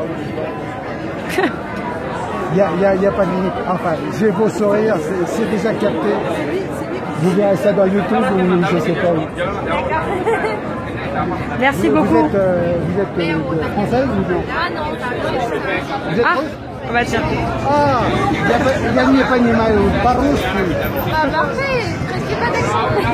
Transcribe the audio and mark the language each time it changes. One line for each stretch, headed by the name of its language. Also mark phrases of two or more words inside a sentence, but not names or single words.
French: Il n'y a pas de limite. Enfin, j'ai beau sourire, c'est déjà capté. Vous verrez ça dans YouTube ou je ne sais pas où. Merci beaucoup. Vous êtes française ou non? Ah non, Vous êtes russe? Bah tiens.
Russian: Ah, я не понимаю по-русски.
French: Ah parfait, presque pas d'accent.